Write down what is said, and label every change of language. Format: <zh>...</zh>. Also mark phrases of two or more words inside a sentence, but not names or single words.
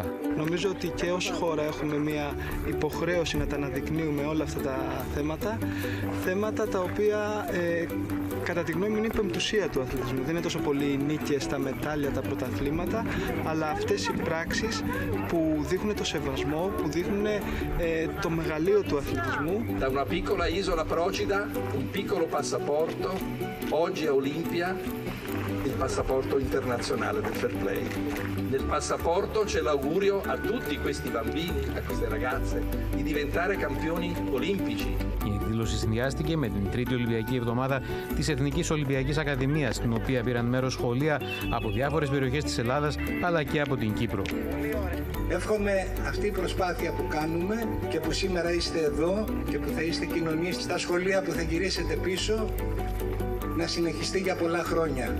<el>Νομίζω ότι και ως χώρα έχουμε μια υποχρέωση να τα αναδεικνύουμε όλα αυτά τα θέματα τα οποία κατά τη γνώμη μου είναι η πεμπτουσία του αθλητισμού. Δεν είναι τόσο πολύ οι νίκες, τα μετάλλια, τα πρωταθλήματα, αλλά αυτές οι πράξεις που δείχνουν το σεβασμό, που δείχνουν το μεγαλείο του αθλητισμού.</el> <it>Da una piccola isola Procida, un piccolo passaporto, oggi a Olimpia il passaporto internazionale del</it> <en>Fair Play.</en> <it>Nel passaporto c'è l'augurio a tutti questi bambini, a queste ragazze, di diventare campioni olimpici.</it> <el>Η εκδήλωση συνδυάστηκε με την τρίτη Ολυμπιακή Εβδομάδα της Εθνικής Ολυμπιακής Ακαδημίας, στην οποία πήραν μέρος σχολεία από διάφορες περιοχές της Ελλάδας αλλά και από την Κύπρο. Εύχομαι αυτή η προσπάθεια που κάνουμε και που σήμερα είστε εδώ και που θα είστε κοινωνίες στα σχολεία που θα γυρίσετε πίσω να συνεχιστεί για πολλά χρόνια.</el>